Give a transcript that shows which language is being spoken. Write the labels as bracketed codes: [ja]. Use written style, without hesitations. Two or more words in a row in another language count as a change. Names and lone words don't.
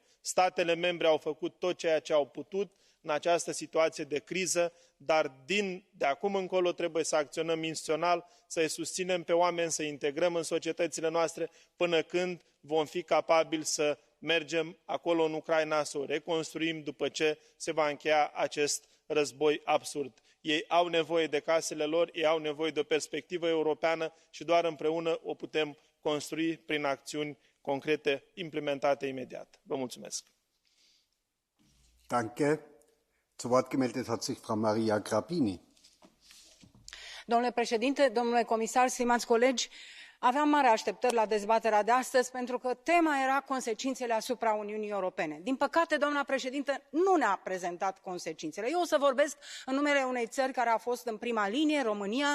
[ro] Statele membre au făcut tot ceea ce au putut în această situație de criză, dar de acum încolo trebuie să acționăm instituțional, să-i susținem pe oameni, să-i integrăm în societățile noastre până când vom fi capabili să mergem acolo în Ucraina, să o reconstruim după ce se va încheia acest război absurd. Ei au nevoie de casele lor, ei au nevoie de o perspectivă europeană și doar împreună o putem construi prin acțiuni concrete implementate imediat. Vă mulțumesc. [de] Danke. Zu Wort gemeldet hat sich Frau Maria Grapini. [ro] Domnule președinte, domnule comisar, stimați colegi, aveam mari așteptări la dezbaterea de astăzi pentru că tema era consecințele asupra Uniunii Europene. Din păcate, doamna președintă nu ne-a prezentat consecințele. Eu o să vorbesc în numele unei țări care a fost în prima linie, România.